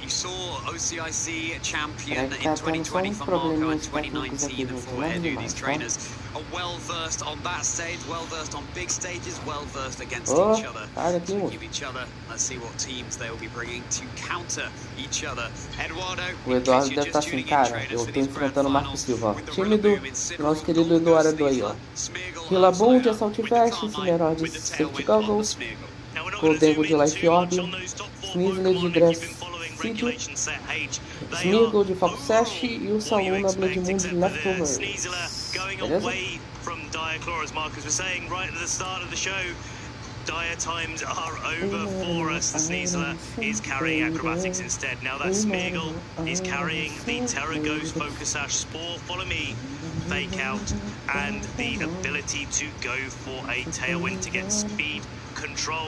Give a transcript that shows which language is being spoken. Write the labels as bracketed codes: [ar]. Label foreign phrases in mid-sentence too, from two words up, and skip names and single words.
[en] You saw OCIC champion in 2020 for Marco and 2019 for Edu. These trainers are well versed on that stage, well versed on big stages, well versed against each other. Give each other. Let's see what teams they will be bringing to counter each other. Eduardo, [pt] o Eduardo deve estar assim, cara, eu tô enfrentando o Marco Silva, ó. Time do nosso querido Eduardo aí, ó. Hillabun de Assault Vest, Cineró de Safety Goggles, Goldengo de Life Orb, Sneasler de Grass Seed, Smeargle de Fox Sash e o Saluna Blade Moon de Leftovers. Beleza? [en] Dire times are over for us. The Sneasler is carrying acrobatics instead. Now that Smeargle is carrying the Terra Ghost, Focus Sash, Spore, Follow Me, Fake Out, and the ability to go for a Tailwind to get speed control.